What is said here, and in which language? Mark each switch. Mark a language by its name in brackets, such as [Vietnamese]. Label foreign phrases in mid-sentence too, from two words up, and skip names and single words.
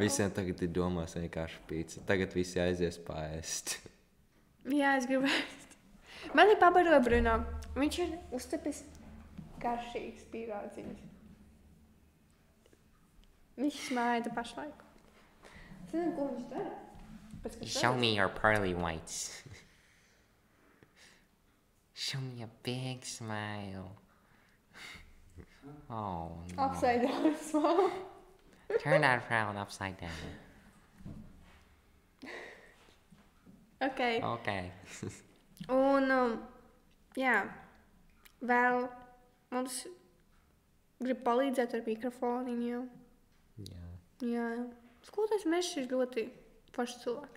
[Latvian] Visiem tagad ir domās vienkārši pīci. Tagad visi aizies paēst. Jā, es gribu ēst. Man ir pabaroja Bruno. Viņš ir uztepis garšīgs pīrādziņas. Viņš smēja pašlaik. Es nezinu, ko viņš dara. Pēc kā [English] Show me your pearly whites. Show me a big smile. Oh, no. Upside down smile. Turn that frown upside down. Ok. Okay. [Latvian] Un, jā, vēl mums grib palīdzēt ar mikrofoniņiem. Jā. Jā. Skolotājs Mešs ir ļoti foršs cilvēks.